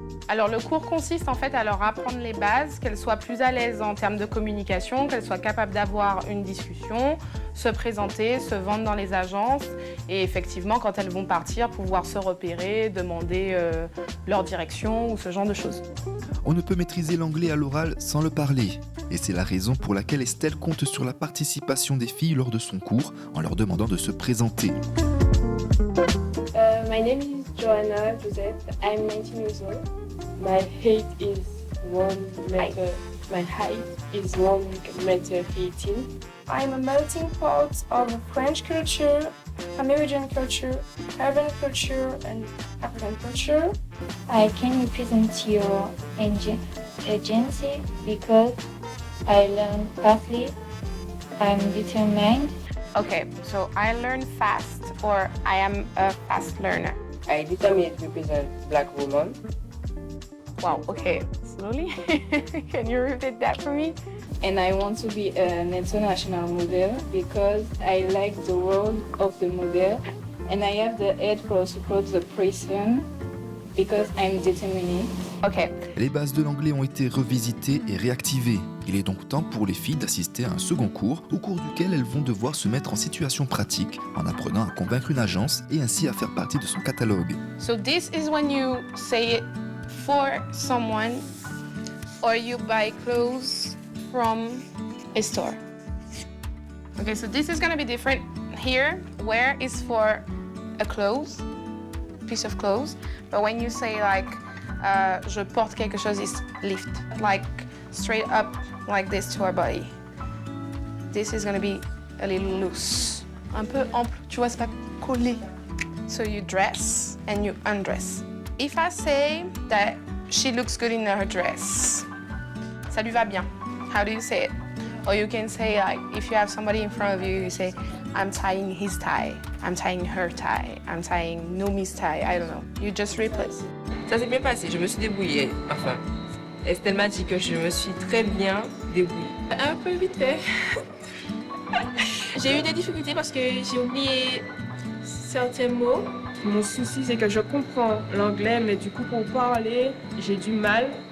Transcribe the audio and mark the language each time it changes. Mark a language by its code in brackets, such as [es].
[fr] Alors le cours consiste en fait à leur apprendre les bases, qu'elles soient plus à l'aise en termes de communication, qu'elles soient capables d'avoir une discussion, se présenter, se vendre dans les agences et effectivement quand elles vont partir pouvoir se repérer, demander leur direction ou ce genre de choses. On ne peut maîtriser l'anglais à l'oral sans le parler. Et c'est la raison pour laquelle Estelle compte sur la participation des filles lors de son cours en leur demandant de se présenter. [en] My name is Joanna Joseph. I'm 19 years old. My height is 1 meter. My height is 1 meter 18. I'm a melting pot of French culture, American culture, Arabian culture, and African culture. I can represent your agency because I learn fastly. I'm determined. Okay, so I learn fast or I am a fast learner. I determined to represent Black women. Wow, okay, slowly. Can you repeat that for me? And I want to be an international model because I like the world of the model and I have the head for support the person because I'm determined. Okay. [fr] Les bases de l'anglais ont été revisitées et réactivées. Il est donc temps pour les filles d'assister à un second cours, au cours duquel elles vont devoir se mettre en situation pratique, en apprenant à convaincre une agence et ainsi à faire partie de son catalogue. [en] So this is when you say it for someone or you buy clothes from a store. Okay, so this is gonna be different. Here, wear is for a piece of clothes, but when you say like [fr] je porte quelque chose, [en] is lift, like straight up like this to our body. This is gonna be a little loose, [fr] un peu ample, tu vois, c'est pas collé. [en] So you dress and you undress. If I say that she looks good in her dress, [fr] ça lui va bien. [en] How do you say it? Or you can say like, if you have somebody in front of you, you say, I'm tying his tie, I'm tying her tie, I'm tying Nomi's tie, I don't know. You just replace. [fr] Ça s'est bien passé, je me suis débrouillée, enfin. Estelle m'a dit que je me suis très bien débrouillée. Un peu vite fait. J'ai eu des difficultés parce que j'ai oublié certains mots. Mon souci, c'est que je comprends l'anglais, mais du coup, pour parler, j'ai du mal.